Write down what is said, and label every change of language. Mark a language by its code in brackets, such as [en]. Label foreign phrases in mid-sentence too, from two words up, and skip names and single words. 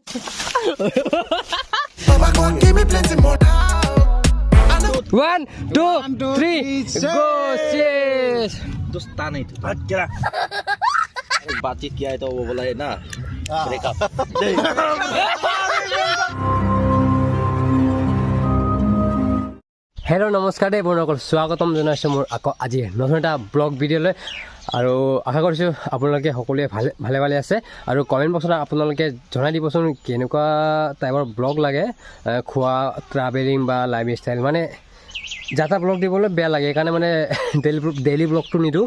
[en] One, two, three, go! Cheers! [hi] दुस्ता नहीं था क्या बातचीत किया है तो वो बोला है ना ब्रेकअप [as] হেল্ল' নমস্কাৰ দেই বন্ধুসকল, স্বাগতম জনাইছোঁ মোৰ আকৌ আজি নতুন এটা ব্লগ ভিডিঅ'লৈ। আৰু আশা কৰিছোঁ আপোনালোকে সকলোৱে ভালে আছে। আৰু কমেণ্ট বক্সত আপোনালোকে জনাই দিবচোন কেনেকুৱা টাইপৰ ব্লগ লাগে, খোৱা, ট্ৰাভেলিং বা লাইফ ষ্টাইল, মানে যাতা ব্লগ দিবলৈ বেয়া লাগে, সেইকাৰণে মানে ডেইলি ব্লগটো নিদিওঁ।